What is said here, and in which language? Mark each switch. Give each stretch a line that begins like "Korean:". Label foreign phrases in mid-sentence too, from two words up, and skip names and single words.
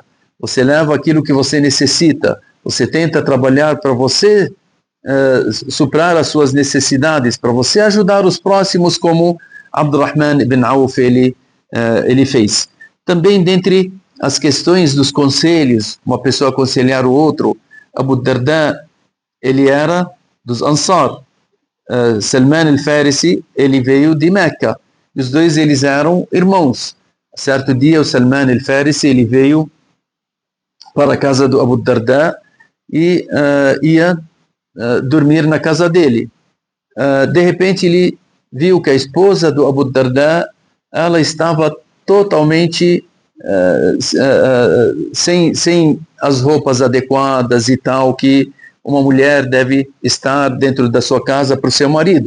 Portuguese: Você leva aquilo que você necessita, você tenta trabalhar para você suprar as suas necessidades, para você ajudar os próximos, como Abdurrahman ibn Auf ele fez. Também dentre as questões dos conselhos, uma pessoa aconselhar o outro, Abu Darda, ele era dos Ansar. Salman al-Farisi, ele veio de Meca. Os dois eles eram irmãos. Certo dia o Salman al-Farisi ele veio para a casa do Abu Darda e ia dormir na casa dele. De repente ele viu que a esposa do Abu Darda, ela estava totalmente sem as roupas adequadas e tal, que uma mulher deve estar dentro da sua casa para o seu marido.